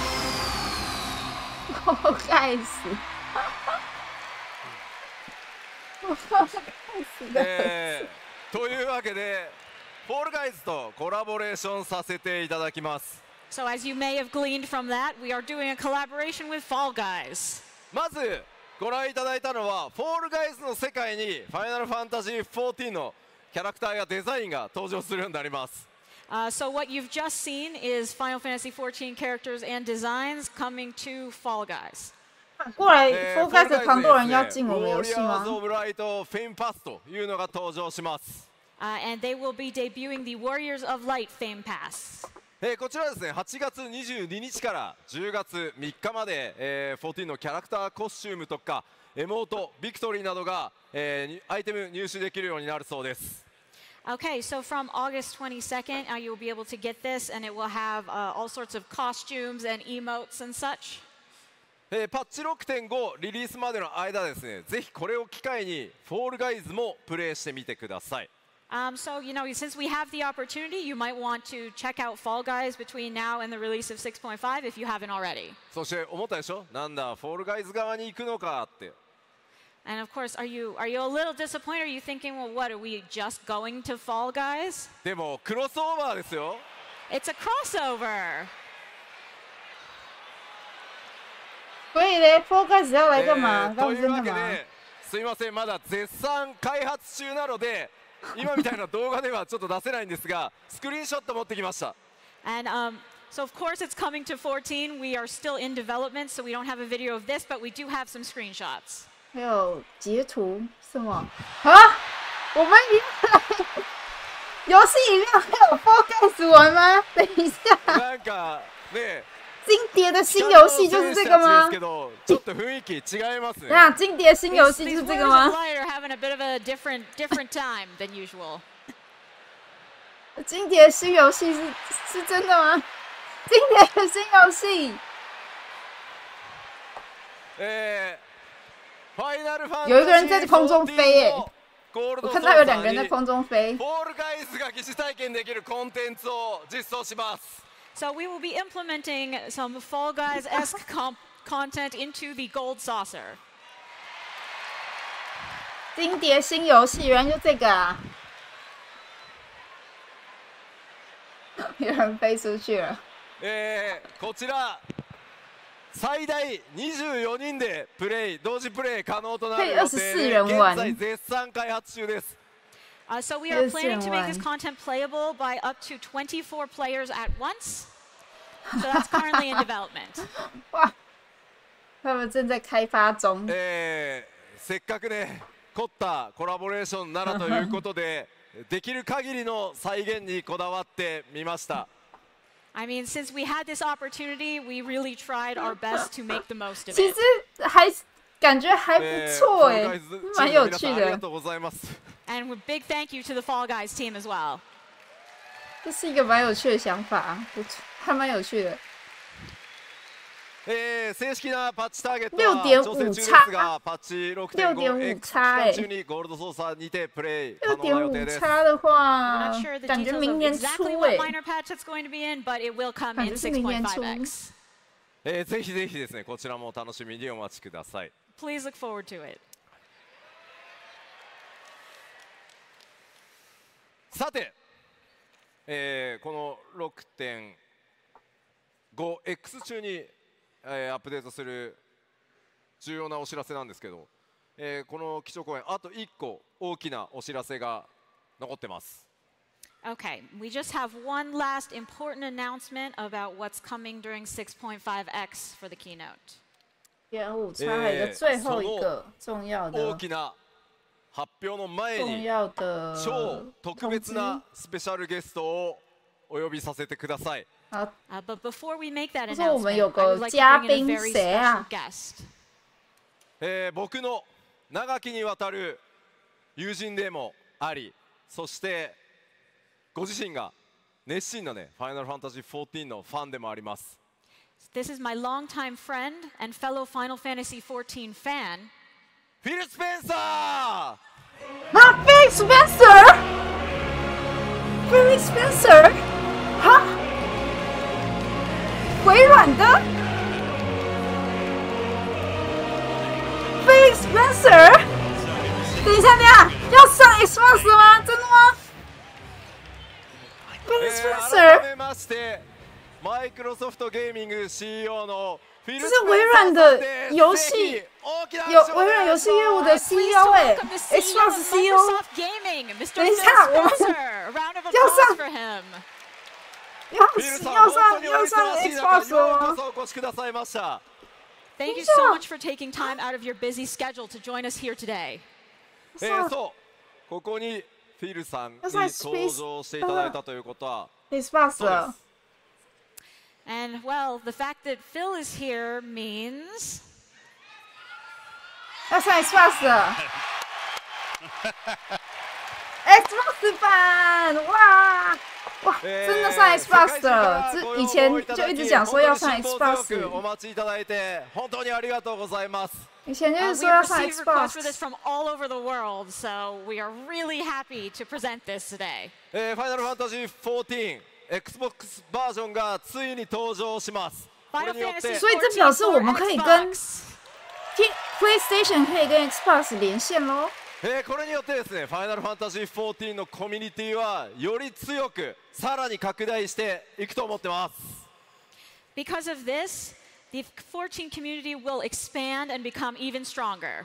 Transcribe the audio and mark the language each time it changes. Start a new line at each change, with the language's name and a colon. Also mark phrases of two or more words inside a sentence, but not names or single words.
Chinese: 我害死！
Japanese: というわけで、フォールガイズとコラボレーションさせていただきます。
English: So as you may have gleaned from that, we are doing a collaboration with Fall Guys.
Japanese: まずご覧いただいたのは、フォールガイズの世界にファイナルファンタジー14のキャラクターやデザインが登場するようになります。
English: So what you've just seen is Final Fantasy XIV characters and designs coming to Fall Guys.
Chinese: 过来 ，Fall Guys 的糖豆人要进我们游戏吗？
Japanese: Warriors of Light FamePass というのが登場します。
English: And they will be debuting the Warriors of Light Fame Pass.
Japanese: こちらですね、8月22日から10月3日まで、14のキャラクターコスチュームとかエモート、ビクトリーなどが、アイテム入手できるようになるそうです。
English: Okay, so from August 22nd, you'll be able to get this, and it will have all sorts of costumes and emotes and such.
Japanese: パッチ 6.5 リリースまでの間ですね、ぜひこれを機会にフォールガイズもプレイしてみてください。
English: So, you know, since we have the opportunity, you might want to check out Fall Guys between now and the release of 6.5 if you haven't already.
Japanese: そして思ったでしょ、なんだフォールガイズ側に行くのかって。
English: And of course, are you a little disappointed? Are you thinking, well, what, are we just going to Fall Guys?
Japanese: でもクロスオーバーですよ。
English: It's a crossover.
Chinese: 所以呢 ，Fall Guys 要来干嘛？
Japanese: というわけで、すいません、まだ絶賛開発中なので、今みたいな動画ではちょっと出せないんですが、スクリーンショット持ってきました。
English: And so of course it's coming to 14. We are still in development, so we don't have a video of this, but we do have some screenshots.
Chinese: 还有截图什么啊？我们游戏里面还有 Fall Guys 玩吗？等一下，
Japanese: なんかね。
Chinese: 金蝶的新游戏就是这个吗？
Japanese: ちょっと雰囲気違いますね。
Chinese: 那金蝶新游戏就是这个吗？
English: having a bit of a different time than usual.
Chinese: 金蝶新游戏是真的吗？金蝶的新游戏。有一个人在空中飞耶！我看到有2个人在空中飞。
Japanese: フォールガイズが疑似体験できるコンテンツを実装します。
English: So we will be implementing some Fall Guys-esque content into the Gold Saucer.
Chinese: 金蝶新游戏原来就这个啊！有人飞出去了。
Japanese: こちら最大24人で同時プレイ可能となる予定で、現在絶賛開発中です。
English: So we are planning to make this content playable by up to 24 players at once. So that's currently in development.
Chinese: 哇，他们正在开发中。
Japanese: せっかくね、凝ったコラボレーションならということで、できる限りの再現にこだわってみました。
English: I mean, since we had this opportunity, we really tried our best to make the most of it.
Chinese: 其实感觉还不错哎，蛮有趣的。
Japanese: ありがとうございます。
English: And a big thank you to the Fall Guys team as well.
Chinese: 这是一个蛮有趣的想法，不错，还蛮有趣的。
Japanese: 正式なパッチターゲットは調整中ですが、パッチ 6.5 期間中にゴールド操作にてプレイ可能な予定です。
Chinese: 差的话，感觉明年初哎。感觉是明年初。
Japanese: ぜひぜひですね、こちらも楽しみにお待ちください。
English: Please look forward to it.
Japanese: さて、この 6.5X 中に、アップデートする重要なお知らせなんですけど、この基調講演あと1個大きなお知らせが残ってます。
English: Okay, we just have one last important announcement about what's coming during 6.5X for the keynote.
Chinese: 1.5叉还有一个最后一个重要的。
Japanese: 大きな発表の前に超特別なスペシャルゲストをお呼びさせてください。
English: But before we make that
Chinese: 我们
English: announcement,
Chinese: 有
English: I
Chinese: 个
English: would like to
Chinese: 嘉
English: bring in
Chinese: 宾
English: a very
Chinese: 谁
English: special
Chinese: 啊？
English: guest.
Japanese: 僕の長きにわたる友人でもあり、そしてご自身が熱心なね、ファイナルファンタジー14のファンでもあります。
English: This is my longtime friend and fellow Final Fantasy XIV fan.
Japanese: フィル・スペンサー。
Chinese: 啊 ，Phil Spencer，Phil Spencer， 哈，微软的 Phil Spencer，等一下，要上 Xbox 吗？真的吗？
Japanese: 改めまして、マイクロソフトゲーミング CEO のフィル・
Chinese: 这是微软的游戏，微软游戏业务的 CEO 哎 ，Xbox CEO。等一下，我们要上。要上 Xbox 吗？
English: Thank you so much for taking time out of your busy schedule to join us here today.
Japanese: そう、ここにフィルさんに登場していただいたということは。 Xbox。
English: And well, the fact that Phil is here means.
Chinese: 要上 Xbox。Xbox 版，哇！哇，真的上 Xbox 了！这以前就一直讲说要上 Xbox。
Japanese: お待ちいただいて本当にありがとうございます。
Chinese: 以前就是说要上
English: Xbox。for this from all over the world, so we are really happy to present this today.
Japanese: Final Fantasy 14 Xbox バージョンがついに登場します。
Chinese: 所以这表示我们可以跟 PlayStation 可以跟 Xbox 连线喽。
Japanese: これによってですね、ファイナルファンタジー14のコミュニティはより強くさらに拡大していくと思ってます。
English: Because of this, the 14 community will expand and become even stronger.